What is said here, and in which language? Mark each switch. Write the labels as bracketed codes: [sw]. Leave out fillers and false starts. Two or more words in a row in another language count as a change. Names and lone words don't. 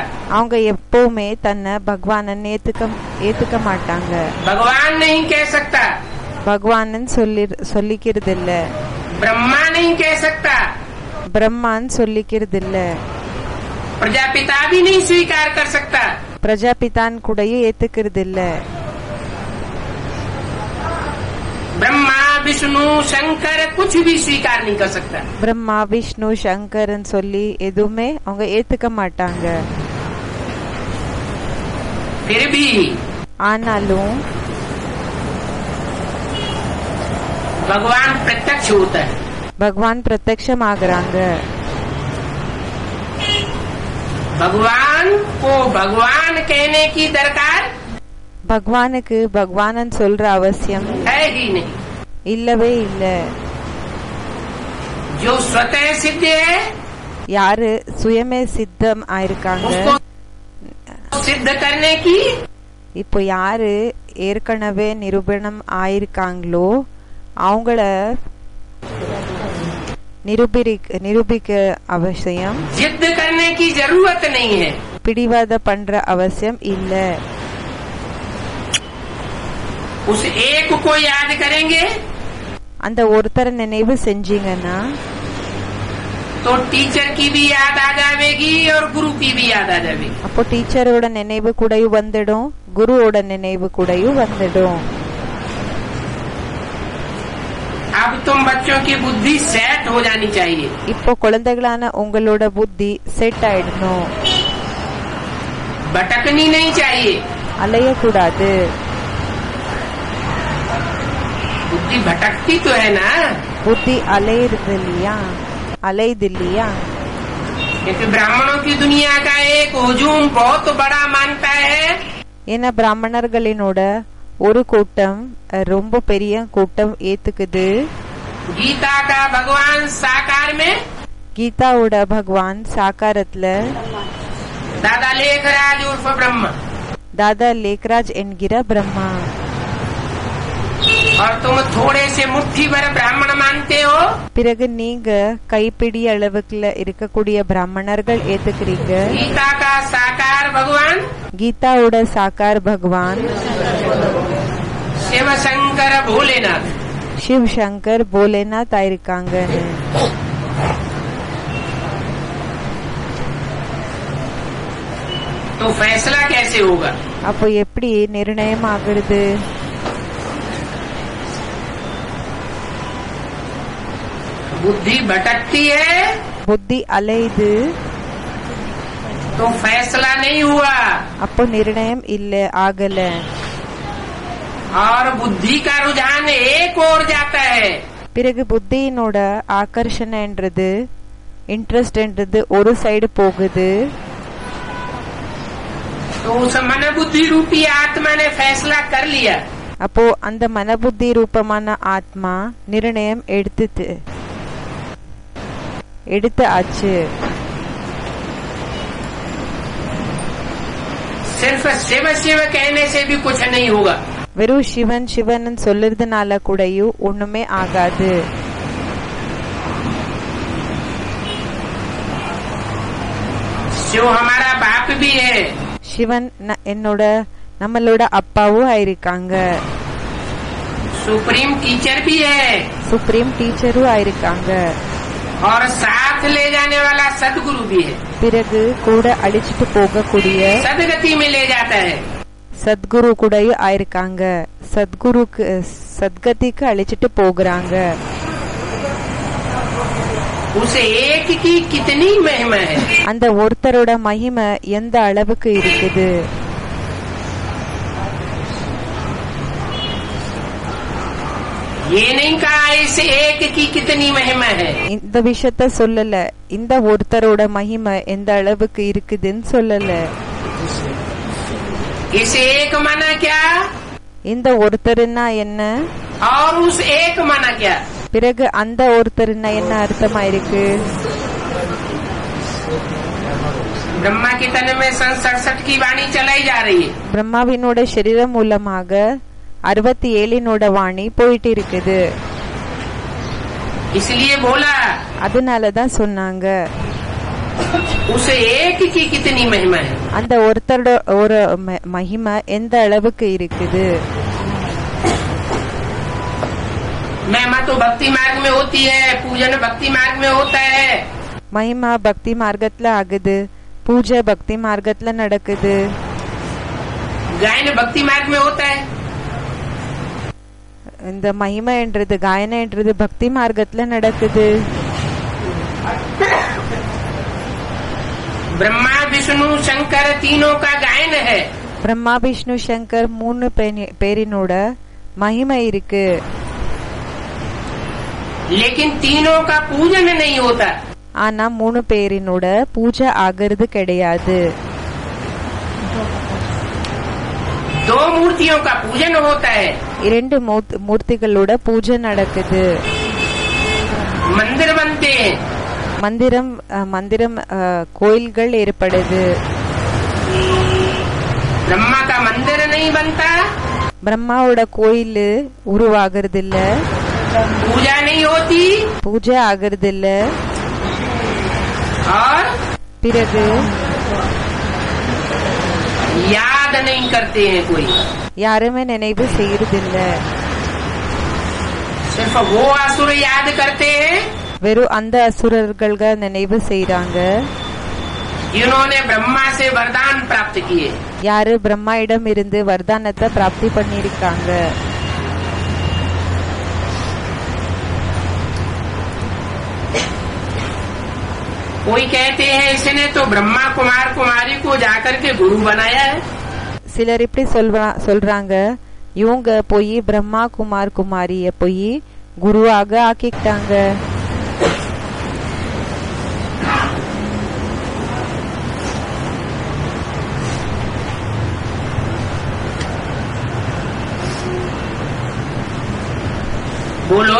[ta] அவங்க எப்பவுமே தன்னை பகவானன் ஏத்துக்க மாட்டாங்க. [hi] भगवान नहीं कह सकता, [ta] பகவானன் சொல்லிக்கிறது இல்ல, [hi] ब्रह्मा नहीं कह सकता, [ta] பிரம்மான் சொல்லிக்கிறது இல்ல, [hi] प्रजापिता भी नहीं स्वीकार कर सकता। [ta] பிரஜாபிதான் கூடயும் ஏத்துக்கிறது இல்ல. [hi] ब्रह्मा विष्णु शंकर कुछ भी स्वीकार नहीं कर सकता। [ta] பிரம்மா விஷ்ணு சங்கரன் சொல்லி எதுவுமே அவங்க ஏத்துக்க மாட்டாங்க. [hi] फिर भी [ta] ஆனாலும் [hi] भगवान प्रत्यक्ष होता है। [ta] பகவான் பிரத்யக்ஷம் ஆகுறாங்க. [hi] भगवान को भगवान कहने की दरकार [ta] பகவானுக்கு பகவானன் சொல்ற அவசியம் [hi] है ही नहीं। [ta] இல்லவே இல்ல. [hi] जो स्वतः सिद्ध है, [ta] யாரு சுயமே சித்தம் ஆயிருக்காங்க, [hi] उसको सिद्ध करने की [ta] இப்போ யாரு ஏற்கனவே நிரூபணம் ஆயிருக்காங்களோ அவங்கள நிரூபிக்க அவசியம், [hi] जिद करने की जरूरत नहीं है। [ta] பிடிவாத பண்ற அவசியம் இல்ல. [hi] उस एक को याद करेंगे [ta] அந்த ஒருத்தரை நினைவு செஞ்சீங்கன்னா [hi] तो टीचर की भी याद आ जाएगी और गुरु की भी याद आ जाएगी। [ta] அப்போ டீச்சரோட நினைவு கூடயும் வந்துடும், குருவோட நினைவு கூடயும் வந்துடும். [hi] अब तुम बच्चों की बुद्धि सेट हो जानी चाहिए। [ta] இப்போ குழந்தைகளான உங்களோட புத்தி செட் ஆயிடணும், [hi] भटकनी नहीं चाहिए। [ta] அலையக்கூடாது. [hi] बुद्धि भटकती तो है ना, [ta] புத்தி அலையுது இல்லையா? [hi] क्योंकि ब्राह्मणों की दुनिया का एक हुजूम बहुत बड़ा मानता है। [ta] ஏன்னா பிராமணர்களினோட ஒரு கூட்டம் ரொம்ப பெரிய கூட்டம் ஏத்துக்குது. [hi] गीता का भगवान साकार में, [ta] கீதாவோட பகவான் சாக்காரத்துல [hi] दादा लेखराज उर्फ ब्रह्म, [ta] தாதா லேக்ராஜ் என்கிற பிரம்மா. [hi] और तुम थोड़े से मुट्ठी भर ब्राह्मण मानते हो। [ta] பிறகு நீங்க கைப்பிடி அளவுக்குள்ள இருக்கக்கூடிய பிராமணர்கள் ஏத்துக்கிறீங்க. [hi] गीता का साकार भगवान, [ta] கீதாவோட சாக்கார் பகவான் [hi] शिव शंकर भोलेनाथ, [ta] சிவ் சங்கர் போலேநாத் ஆயிருக்காங்க. [hi] तो फैसला कैसे होगा? [ta] அப்போ எப்படி நிர்ணயம் ஆகுறது? [hi] बुद्धि भटकती है [ta] புத்தி அலையுது, [hi] तो फैसला नहीं हुआ, [ta] அப்போ நிர்ணயம் இல்ல ஆகல. [hi] और बुद्धि का रुझान एक ओर जाता है, [ta] பிறகு புத்தியினோட ஆகர்ஷணன்றது இன்ட்ரெஸ்ட்ன்றது ஒரு சைடு போகுது. [hi] तो उस मन बुद्धि रूपी आत्मा ने फैसला कर लिया, [ta] அப்போ அந்த மனபுத்தி ரூபமான ஆத்மா நிர்ணயம் எடுத்து ஆச்சு. [hi] सिर्फ शिव शिव कहने से भी कुछ नहीं होगा, [ta] வெறும் சிவன் சிவன் சொல்லுறதுனால கூடயும் ஒண்ணுமே ஆகாது. [hi] शिव हमारा बाप भी है, [ta] சிவன் நம்மளோட அப்பாவும் ஆயிருக்காங்க, [en] supreme teacher [hi] भी है, [en] supreme teacher-um [ta] ஆயிருக்காங்க. [hi] और साथ ले जाने वाला सदगुरु भी है, [ta] பிறகு கூட அழிச்சிட்டு போகக்கூடிய [hi] सदगति में ले जाता है. [ta] சத்குரு கூடயும் ஆயிருக்காங்க, சத்கதிக்கு அழிச்சிட்டு போகிறாங்க. [hi] उस एक की कितनी महिमा है, [ta] அந்த ஒருத்தரோட மகிமை எந்த அளவுக்கு இருக்குது. [hi] ये नहीं कहा इस एक की कितनी महिमा है, [ta] இந்த விஷயத்த சொல்லல, இந்த ஒருத்தரோட மகிமை எந்த அளவுக்கு இருக்குதுன்னு சொல்லல. [hi] इस एक माना क्या [ta] இந்த ஒருத்தருன்னா என்ன, [hi] और उस एक माना क्या. [ta] பிறகு அந்த ஒருத்தருன்னா என்ன அர்த்தமா இருக்கு. [hi] ब्रह्मा के तन में सन 67 की वाणी चलाई जा रही है, [ta] பிரம்மாவினோட சரீரம் மூலமாக 67 வாணி போயிட்டு இருக்குது. [hi] इसलिए बोला [ta] அதனாலதான் சொன்னாங்க [hi] उस एक की कितनी महिमा है. [ta] அந்த ஒருத்தரோட ஒரு மகிமை எந்த அளவுக்கு இருக்குது. [hi] महिमा तो भक्ति मार्ग में होती है, पूजन भक्ति मार्ग में होता है, [ta] மகிமா பக்தி மார்க்கத்துல ஆகுது, பூஜை பக்தி மார்க்கத்துல நடக்குது, [hi] गायन भक्ति मार्ग में होता है. [ta] இந்த மகிமைன்றது காயனன்றது பக்தி மார்க்கத்துல நடக்குது. [hi] ब्रह्मा विष्णु शंकर तीनों का गायन है, [ta] பிரம்மா விஷ்ணு சங்கர் 3 பேரினோட மகிமை இருக்கு. [hi] लेकिन तीनों का पूजन नहीं होता. [ta] ஆனா 3 பேரினோட பூஜை ஆகிறது கிடையாது. [hi] 2 मूर्तियों का पूजन होता है, [ta] 2 மூர்த்திகளோட பூஜை நடக்குது. [hi] मंदिर बनते हैं, [ta] மந்திரம் கோயில்கள் ஏற்படுது. [hi] ब्रह्मा का मंदिर नहीं बनता, [ta] பிரம்மாவோட கோயில் உருவாகிறது இல்ல, [hi] पूजा नहीं होती, [ta] பூஜை ஆகிறது இல்ல. [hi] और [ta] பிறகு [hi] याद नहीं करते हैं कोई. [ta] யாருமே நினைவு செய்யறதில்ல. [hi] सिर्फ वो असुर याद करते हैं [ta] வெறும் அந்த அசுரர்கள் நினைவு செய்றாங்க [hi] जिन्होंने ब्रह्मा से वरदान प्राप्त किए. [ta] யாரு பிரம்மா இடம் இருந்து வரதானத்தை பிராப்தி பண்ணிருக்காங்க. [hi] कोई कहते हैं इसने तो ब्रह्मा कुमार कुमारी को जाकर के गुरु बनाया है. [ta] சிலர் இப்படி சொல்றாங்க, இவங்க போய் பிரம்மா குமார் குமாரிய போய் குருவாக ஆக்கிட்டாங்க. [hi] बोलो,